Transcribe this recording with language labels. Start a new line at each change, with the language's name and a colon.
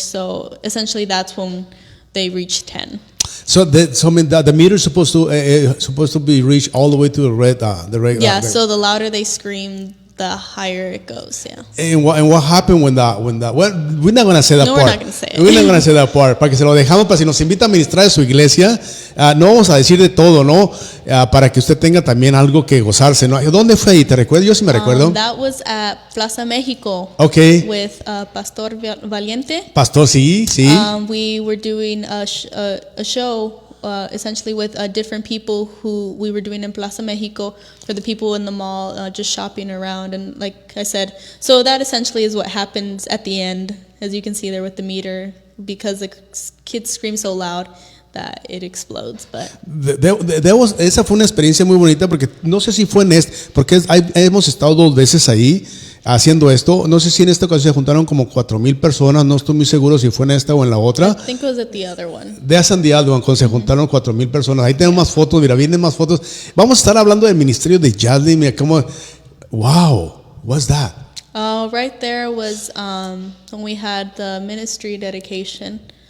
English: So essentially, that's when they reach 10. So the meter is supposed to be reached all the way to the red. Yeah. So the louder they scream, the higher it goes. Yeah. And what happened when that? Well, we're not gonna say that part. We're not gonna say it. We're not gonna say that part.
Spanish: Para que se lo dejamos para si nos invita a ministrar en su iglesia. No vamos a decir de todo, ¿no? Para que usted tenga también algo que gozarse, ¿no? ¿Dónde fue ahí? ¿Te recuerdas? Yo sí me recuerdo.
English: That was at Plaza Mexico. Okay. With Pastor Valiente.
Spanish: Pastor, sí.
English: We were doing a show. Essentially with different people who we were doing in Plaza Mexico for the people in the mall just shopping around. And like I said, so that essentially is what happens at the end, as you can see there with the meter, because the kids scream so loud that it explodes. But
Spanish: esa fue una experiencia muy bonita, porque no sé si fue porque hemos estado 2 veces ahí haciendo esto. No sé si en esta ocasión se juntaron como 4,000 personas. No estoy muy seguro si fue en esta o en la otra.
English: I think it was at the other one. That's on the other one,
Spanish: cuando se juntaron 4,000 personas. Ahí tenemos más fotos. Mira, vienen más fotos. Vamos a estar hablando del ministerio de Jazlyn. Mira cómo, wow,
English: what's that? Right there was when we had the ministry dedication.